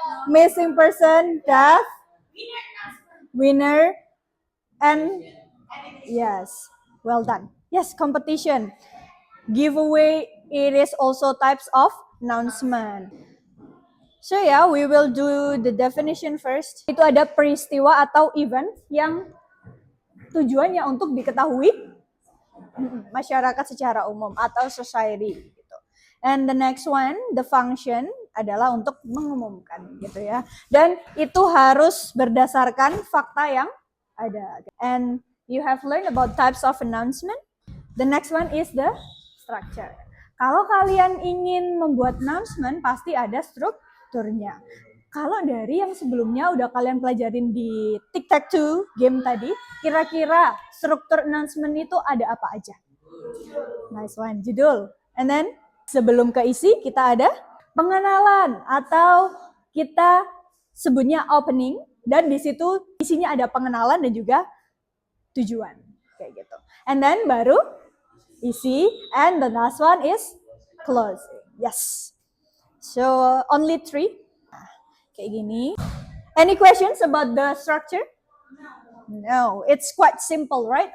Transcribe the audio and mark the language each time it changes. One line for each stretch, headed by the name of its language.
English: Missing person, death. Winner. And yes, well done. Yes, competition. Giveaway, it is also types of announcement. So yeah, we will do the definition first.
Indonesian: Itu ada peristiwa atau event yang tujuannya untuk diketahui masyarakat secara umum atau society gitu.
English: And the next one, the function
Indonesian: adalah untuk mengumumkan gitu ya. Dan itu harus berdasarkan fakta yang ada.
English: And you have learned about types of announcement. The next one is the structure.
Indonesian: Kalau kalian ingin membuat announcement, pasti ada strukturnya. Kalau dari yang sebelumnya udah kalian pelajarin di Tic-Tac-Toe game tadi, kira-kira struktur announcement itu ada apa aja?
English: Nice one,
Indonesian: judul. And then sebelum ke isi, kita ada pengenalan atau kita sebutnya opening, dan di situ isinya ada pengenalan dan juga tujuan kayak gitu.
English: And then
Indonesian: baru isi,
English: and the last one is closing. Yes. So only 3.
Indonesian: Kayak gini.
English: Any questions about the structure? No, it's quite simple, right?